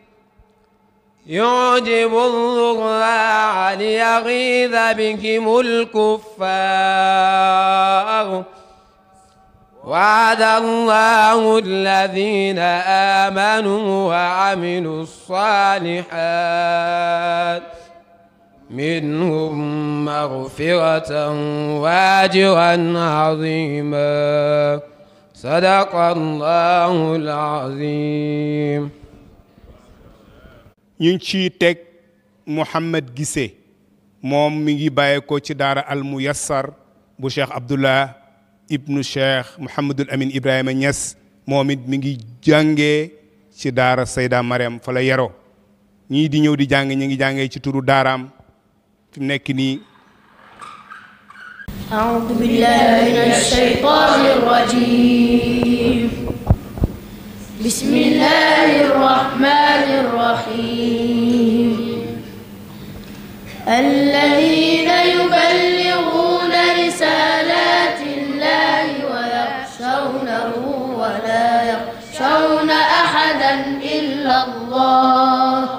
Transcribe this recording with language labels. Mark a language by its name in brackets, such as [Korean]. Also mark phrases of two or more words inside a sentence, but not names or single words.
[Arabic] يعجب الزراع ليغيظ بهم الكفار وعد الله الذين آمنوا وعملوا الصالحات منهم مغفرة وأجرا عظيما صدق الله العظيم. [Wolof] ñu ngi ciy teg Mouhamed Guissé moom mi ngi bàyyeekoo ci daara al muyassar bu Cheikh Abdullah ibnu Cheikh Mouhamadul Amin Ibrahima Niass moom it mi ngi jàngee ci daara Sayda Mariam fa la yaroo ñii di ñëw di jàng ñi ngi jàngee ci turu daaraam fi mu nekk nii. [Arabic] أعوذ بالله من الشيطان الرجيم بسم الله الرحمن الرحيم الذين يبلغون رسالات الله ويخشونه ولا يخشون أحدا إلا الله